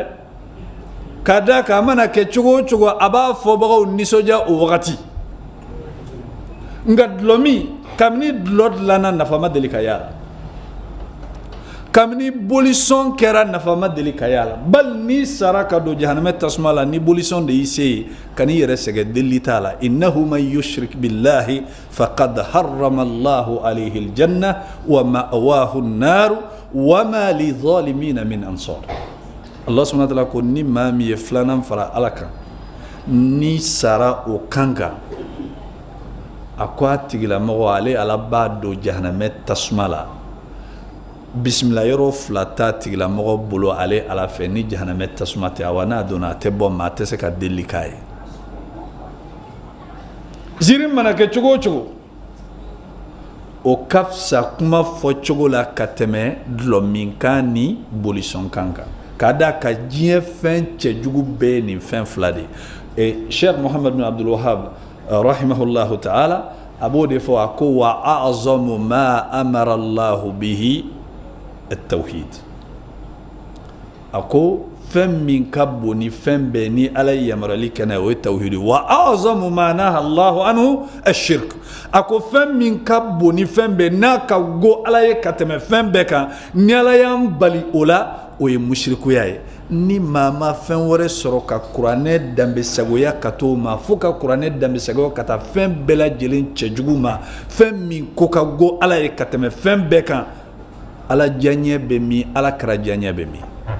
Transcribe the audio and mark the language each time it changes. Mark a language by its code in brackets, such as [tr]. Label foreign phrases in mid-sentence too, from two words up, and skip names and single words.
[bm] K'a da kan a mana kɛ cogo o cogo a b'a fɔbagaw nisɔndiya o wagati. Nka dulɔmi, kabini dulɔ dilanna nafa ma deli ka y'a la, kabini bolisɔn kɛra nafa ma deli ka y'a la. Bali n'i sara ka don jahanamɛ tasuma la ni bolisɔn de y'i se ye, ka n'i yɛrɛ sɛgɛn delili t'a la. [ar] إنه من يشرك بالله فقد حرم الله عليه الجنة ومأواه النار وما للظالمين من أنصار. الله سبحانه وتعالى [bm] ko ni maa min ye filanan fara Ala kan, ni sara o kan kan, a ko a tigilamɔgɔ ale Ala b'a don jahanamɛ tasuma la. Bisimila yɔrɔ 2 t'a tigilamɔgɔ bolo ale Ala fɛ ni jahanamɛ tasuma tɛ, awa n'a donna a tɛ bɔ, maa tɛ se ka delili k'a ye. Ziiri mana kɛ cogo o cogo, o ka fisa kuma fɔ cogo la ka tɛmɛ dulɔminkan ni bolisɔnkan kan. K'a da ka diɲɛ fɛn cɛjugu bɛɛ ye nin fɛn 2 de ye. Sheikh Muhammad bin Abdul Wahab [ar] رحمه الله تعالى [bm] a b'o de fɔ, a ko [ar] وأعظم ما أمر الله به التوحيد. [bm] A ko fɛn min ka bon ni fɛn bɛɛ ni Ala ye yamaruyali kɛ n'a ye o ye tawhid. [ar] وأعظم ما نهى الله عنه الشرك. [bm] A ko fɛn min ka bon ni fɛn bɛɛ n'a ka go Ala ye ka tɛmɛ fɛn bɛɛ kan, ni Ala y'an bali o la, o ye mushrikuya ye. Ni maa ma fɛn wɛrɛ sɔrɔ ka kuranɛ danbesagoya ka t'o ma, fo ka kuranɛ danbesagoya ka taa fɛn bɛɛ lajɛlen cɛjugu ma, fɛn min ko ka go Ala ye ka tɛmɛ fɛn bɛɛ kan, Ala diyaɲɛ bɛ min, Ala kira diyaɲɛ bɛ min.